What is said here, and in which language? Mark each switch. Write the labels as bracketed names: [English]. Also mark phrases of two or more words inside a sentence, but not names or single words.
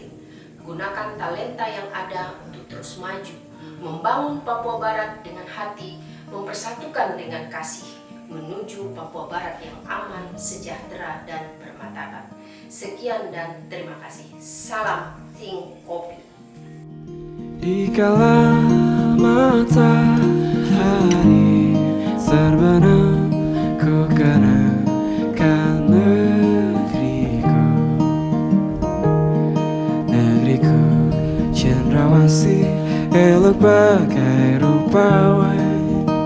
[Indonesian] Gunakan talenta yang ada untuk terus maju. Membangun Papua Barat dengan hati, mempersatukan dengan kasih, menuju Papua Barat yang aman, sejahtera, dan bermartabat. Sekian dan terima kasih. Salam Think Kopi. Di kala matahari terbenam, ku kenangkan negeriku. Negeriku cendrawasih, elok bagai rupawan.